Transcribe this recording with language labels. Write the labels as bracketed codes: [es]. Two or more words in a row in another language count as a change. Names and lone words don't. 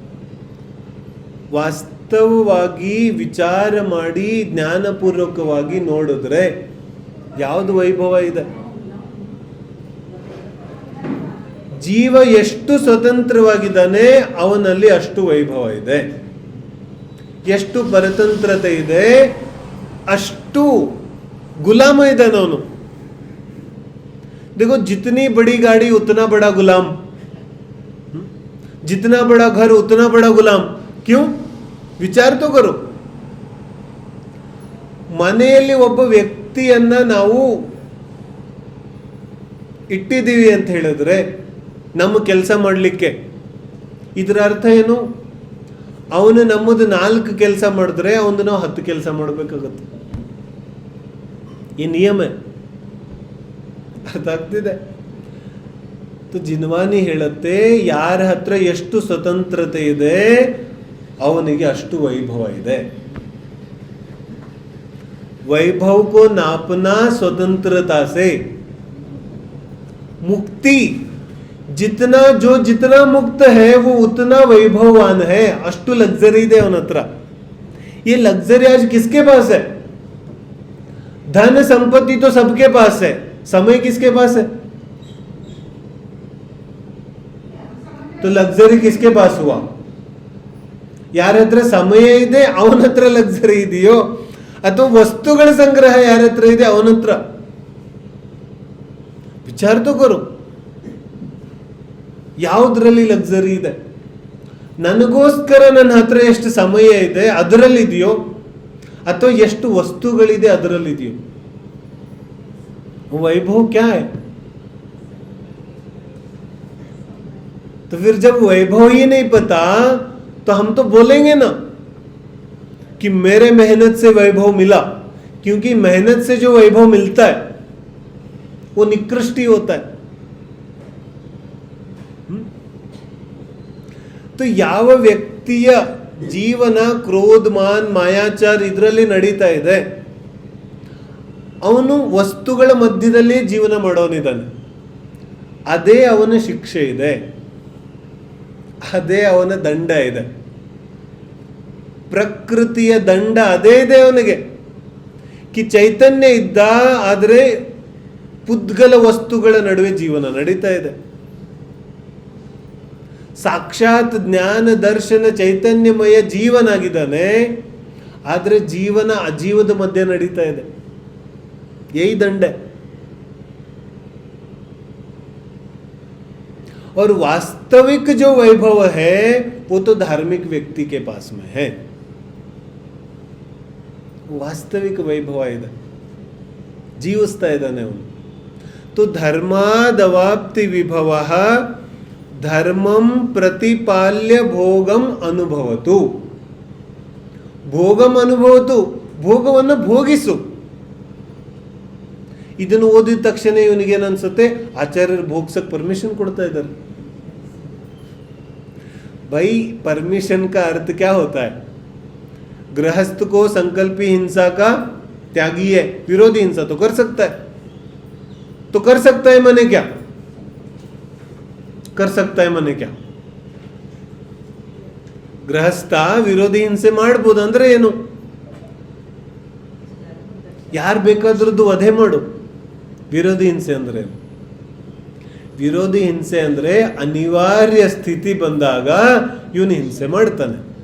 [kn] ವಾಸ್ತವವಾಗಿ ವಿಚಾರ ಮಾಡಿ ಜ್ಞಾನಪೂರ್ವಕವಾಗಿ ನೋಡಿದ್ರೆ ಯಾವುದು ವೈಭವ ಇದೆ? ಜೀವ ಎಷ್ಟು ಸ್ವತಂತ್ರವಾಗಿದ್ದಾನೆ ಅವನಲ್ಲಿ ಅಷ್ಟು ವೈಭವ ಇದೆ. ಎಷ್ಟು ಪರತಂತ್ರತೆ ಇದೆ ಅಷ್ಟು ಗುಲಾಮ ಇದ್ದಾನೆ ಅವನು. [hi] देखो जितनी बड़ी गाड़ी उतना बड़ा गुलाम, जितना बड़ा घर उतना बड़ा गुलाम. क्यों? विचार तो करो. [kn] ಮನೆಯಲ್ಲಿ ಒಬ್ಬ ವ್ಯಕ್ತಿಯನ್ನ ನಾವು ಇಟ್ಟಿದ್ದೀವಿ ಅಂತ ಹೇಳಿದ್ರೆ ನಮ್ಮ ಕೆಲಸ ಮಾಡಲಿಕ್ಕೆ, ಇದರ ಅರ್ಥ ಏನು? ಅವನು ನಮ್ಮದು 4 ಕೆಲಸ ಮಾಡಿದ್ರೆ ಅವನು ನಾವು 10 ಕೆಲಸ ಮಾಡಬೇಕಾಗತ್ತೆ. ಈ ನಿಯಮ. ಅರ್ಥ ಆಗ್ತಿದೆ? ಜಿನ್ವಾನಿ ಹೇಳುತ್ತೆ, ಯಾರ ಹತ್ರ ಎಷ್ಟು ಸ್ವತಂತ್ರತೆ ಇದೆ ಅವನಿಗೆ ಅಷ್ಟು ವೈಭವ ಇದೆ. [hi] वैभव को नापना स्वतंत्रता से. मुक्ति जितना जितना मुक्त है वो उतना वैभववान है. [kn] ಅಷ್ಟು ಲಗ್ಜರಿ ದೆ ಅವನ ಹತ್ರ. [hi] ये लग्जरी आज किसके पास है? धन संपत्ति तो सबके पास है, समय किसके पास है? तो लग्जरी किसके पास हुआ? [kn] ಯಾರ ಹತ್ರ ಸಮಯ ಇದೆ ಅವನ ಹತ್ರ ಲಕ್ಸರಿ ಇದೆಯೋ ಅಥವಾ ವಸ್ತುಗಳ ಸಂಗ್ರಹ ಯಾರ ಹತ್ರ ಇದೆ ಅವನ ಹತ್ರ ವಿಚಾರ ತಗೋರು. ಯಾವುದ್ರಲ್ಲಿ ಲಕ್ಸರಿ ಇದೆ? ನನಗೋಸ್ಕರ ನನ್ನ ಹತ್ರ ಎಷ್ಟು ಸಮಯ ಇದೆ ಅದರಲ್ಲಿದೆಯೋ, ಅಥವಾ ಎಷ್ಟು ವಸ್ತುಗಳಿದೆ ಅದರಲ್ಲಿದೆಯೋ? [hi] वैभव क्या है? तो फिर जब वैभव ही नहीं पता तो हम तो बोलेंगे ना कि मेरे मेहनत से वैभव मिला, क्योंकि मेहनत से जो वैभव मिलता है वो निकृष्ट ही होता है. [kn] तो ಯಾವ ವ್ಯಕ್ತಿಯ ಜೀವನ ಕ್ರೋಧ ಮಾನ್ ಮಾಯಾಚಾರ ಇದರಲ್ಲಿ ನಡೀತಾ ಇದೆ, ಅವನು ವಸ್ತುಗಳ ಮಧ್ಯದಲ್ಲಿ ಜೀವನ ಮಾಡೋನಿದ್ದಾನೆ. ಅದೇ ಅವನ ಶಿಕ್ಷೆ ಇದೆ, ಅದೇ ಅವನ ದಂಡ ಇದೆ. ಪ್ರಕೃತಿಯ ದಂಡ ಅದೇ ಇದೆ ಅವನಿಗೆ. ಕಿ ಚೈತನ್ಯ ಇದ್ದ, ಆದರೆ ಪುದ್ಗಲ ವಸ್ತುಗಳ ನಡುವೆ ಜೀವನ ನಡೀತಾ ಇದೆ. ಸಾಕ್ಷಾತ್ ಜ್ಞಾನ ದರ್ಶನ ಚೈತನ್ಯಮಯ ಜೀವನಾಗಿದ್ದಾನೆ, ಆದರೆ ಜೀವನ ಅಜೀವದ ಮಧ್ಯೆ ನಡೀತಾ ಇದೆ. [hi] यही दंड है. और वास्तविक जो वैभव है वो तो धार्मिक व्यक्ति के पास में है. [kn] ವಾಸ್ತವಿಕ ವೈಭವ ಇದೆ, ಜೀವಿಸ್ತಾ ಇದ್ದಾನೆ ಅವನು. [sa] तो धर्मादवाप्ति विभव धर्मं प्रतिपाल्य भोगम अनुभवतु. ಭೋಗಂ ಅನುಭವತು, [kn] ಭೋಗವನ್ನು ಭೋಗಿಸು. ಇದನ್ನು ಓದಿದ ತಕ್ಷಣ ಇವನಿಗೇನು ಅನ್ಸುತ್ತೆ? ಆಚಾರ್ಯರು ಭೋಗ್ಸಕ್ ಪರ್ಮಿಷನ್ ಕೊಡ್ತಾ ಇದ್ದಾರೆ. [hi] भाई परमिशन का अर्थ क्या होता है? गृहस्थ को संकल्पी हिंसा का त्यागी है, विरोधी हिंसा तो कर सकता है. तो कर सकता है माने क्या? कर सकता है माने क्या? [kn] ಗೃಹಸ್ಥ ವಿರೋಧಿ ಹಿಂಸೆ ಮಾಡ್ಬೋದು ಅಂದ್ರೆ ಏನು? ಯಾರು ಬೇಕಾದ್ರದ್ದು ವಧೆ ಮಾಡು. ವಿರೋಧಿ ಹಿಂಸೆ ಅಂದ್ರೆ, ವಿರೋಧಿ ಹಿಂಸೆ ಅಂದ್ರೆ ಅನಿವಾರ್ಯ ಸ್ಥಿತಿ ಬಂದಾಗ ಇವನು ಹಿಂಸೆ ಮಾಡ್ತಾನೆ.